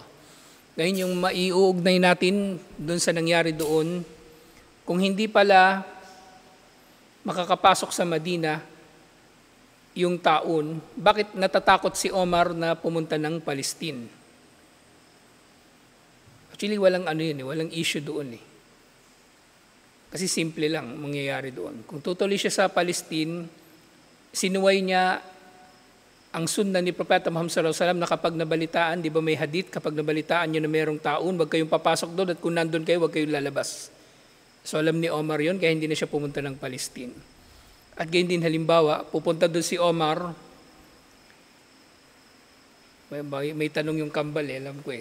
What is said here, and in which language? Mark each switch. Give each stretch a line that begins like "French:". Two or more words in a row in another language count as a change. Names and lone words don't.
Filipino: Ngayon yung maiuugnay natin doon sa nangyari doon, kung hindi pala makakapasok sa Madina yung taon, bakit natatakot si Omar na pumunta ng Palestine? Actually, walang walang issue doon . Kasi simple lang mangyayari doon. Kung tutuloy siya sa Palestine, sinuway niya ang sunna ni Propeta Muhammad
Arabic: صلى الله عليه وسلم
Filipino: na kapag nabalitaan, di ba may hadith, kapag nabalitaan niyo na mayroong taon, wag kayong papasok doon at kung nandun kayo, wag kayong lalabas. So alam ni Omar yon, kaya hindi na siya pumunta ng Palestine. At gayon din halimbawa, pupunta doon si Omar, may tanong yung kambal alam ko .